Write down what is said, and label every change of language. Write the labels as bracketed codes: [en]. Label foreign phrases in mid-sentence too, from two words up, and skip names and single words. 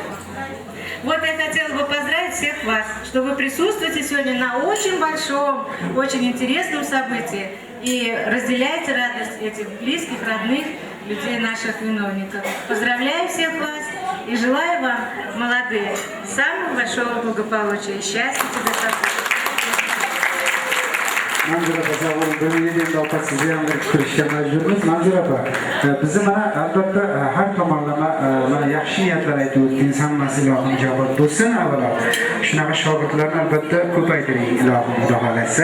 [ru] Вот я хотела бы поздравить всех вас, что вы присутствуете сегодня на очень большом, очень интересном событии и разделяете радость этих близких, родных людей, наших виновников. Поздравляю всех вас И желаю вам, молодые, самого большого благополучия и счастья тебе, Сапура. [uz] Manzura apa savol bo'lmaydi endi opa sizni ham bir kirishga majburmiz. Manzura apa bizni mana albatta har tomonlama mana yaxshi niyatlar aytib o'tdingiz, hammasi ilohim ijobat bo'lsin. Avvalo shunaqa shogirdlarni albatta ko'paytiring ilohim xudo xolasa.